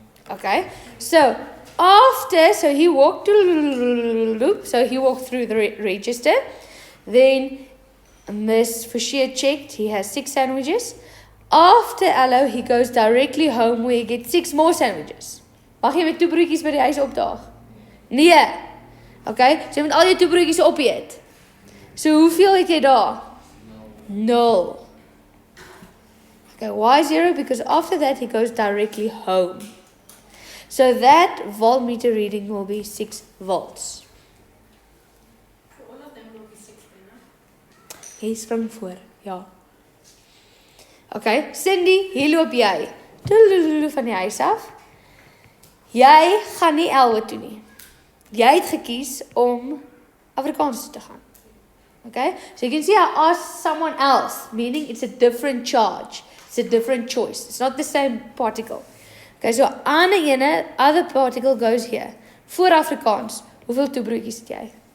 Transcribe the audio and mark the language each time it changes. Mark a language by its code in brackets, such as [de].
[en] Okay, so after, he walked through the register. Then Miss Phsc checked, he has 6 sandwiches. After Allo, he goes directly home where he gets 6 more sandwiches. [af] Mag jy met toebroodjies by die huis opdaag? Nee. Okay, so jy moet al jou toebroodjies opeet. So hoeveel het jy daar? 0. Okay, [en] why 0? Because after that he goes directly home. So that voltmeter reading will be 6 volts. For all of them will be 6 then, hè? [af] Hy spring voor, ja. Okay, Cindy, hier loop jy. Van die huis af. Jy gaan nie Elwe toe nie. Jy het gekies om Afrikaans toe te gaan. [en] Okay, so you can see I asked someone else, meaning it's a different charge. It's a different choice. It's not the same particle. Okay, so [af] ander ene, [en] other particle goes here. [af] Voor Afrikaans, hoeveel toebroodjies het jy?